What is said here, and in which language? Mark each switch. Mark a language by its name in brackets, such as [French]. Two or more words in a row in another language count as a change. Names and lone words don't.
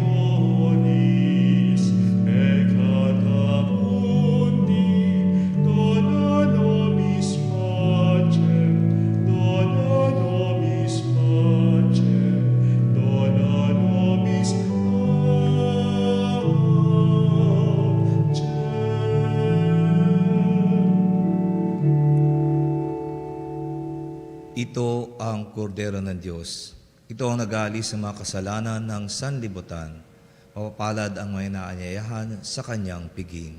[Latin] donis peccata mundi, dona nobis pacem, dona nobis pacem, dona nobis pacem. [Filipino] Ito ang kordero ng Diyos. Ito ang nag-aalis sa mga kasalanan ng sanlibutan. Mapapalad ang may naanyayahan sa kanyang piging.